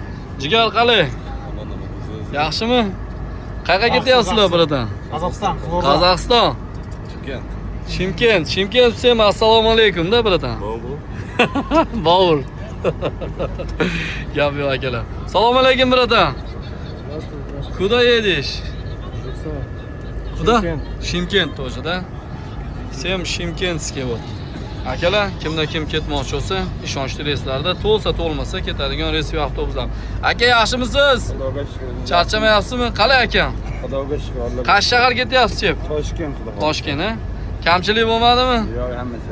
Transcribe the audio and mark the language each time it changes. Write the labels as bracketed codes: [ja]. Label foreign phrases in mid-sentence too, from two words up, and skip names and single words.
[uz] Jigar qalay? Yaxshimi? Qayerga ketyapsizlar birodan? Qozog'iston. Qozog'iston. Chimkent всем assalomu alaykum da birodan. Bovul. Gap yo'q akalar. Assalomu alaykum birodan. [ru] Куда едешь? Куда? Shimkent тоже, да? Всем shimkentskiy вот. [uz] Akalar, kimda kim ketmoqchi bo'lsa, ishonchli reyslarda to'lsa to'lmasa ketadigan reys va avtobuslar. Aka, yaxshimisiz? Xudoga shukr. Charchamayapsizmi? Qalay akam? Xudoga shukr. Qaysi shahar ketyapsiz, chep? Toshkent xudo. Toshkent, ha? Kamchilik bo'lmadimi? Yo'q, hammasi.